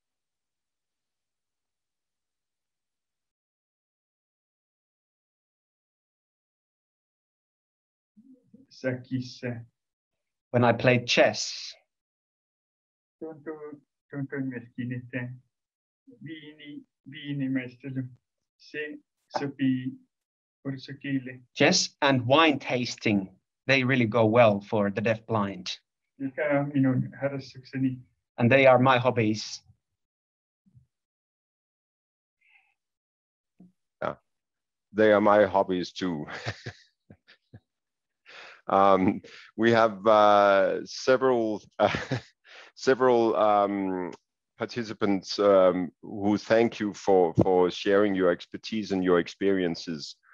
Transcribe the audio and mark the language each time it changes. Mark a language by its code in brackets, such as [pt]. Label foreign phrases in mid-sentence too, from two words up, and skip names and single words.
[fi] Sakissa [en] When I played chess, [fi] tuntuu myöskin, että viinimaistelu, se sopii kursakille, [en] chess and wine tasting, they really go well for the deafblind, [fi] mikä on minun harrastukseni. [en] and they are my hobbies. Yeah, they are my hobbies too. We have several participants who thank you for sharing your expertise and your experiences.